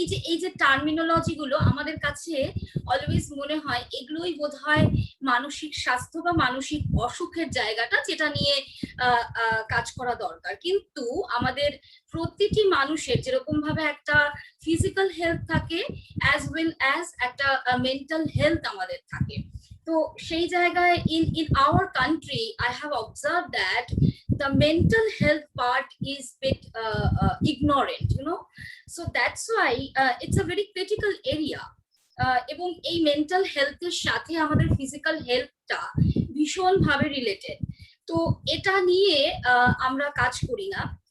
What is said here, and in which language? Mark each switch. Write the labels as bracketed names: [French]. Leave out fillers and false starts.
[Bangla] এই যে টার্মিনোলজি গুলো আমাদের কাছে অলওয়েজ মনে হয় এগুলোই বোধহয় মানসিক স্বাস্থ্য বা মানসিক অসুখের জায়গাটা, যেটা নিয়ে কাজ করা দরকার। কিন্তু আমাদের প্রতিটি মানুষের যেরকম ভাবে একটা ফিজিক্যাল হেলথ থাকে অ্যাজ ওয়েল অ্যাজ একটা মেন্টাল হেলথ আমাদের থাকে। তো সেই জায়গায় [English] in our country I have observed that the mental health part is bit ignorant, you know, so that's why it's a very critical area. [Bangla] এবং এই mental হেলথের সাথে আমাদের ফিজিক্যাল হেলথটা ভীষণ ভাবে রিলেটেড। তো তো এটা নিয়ে আমরা কাজ করি না।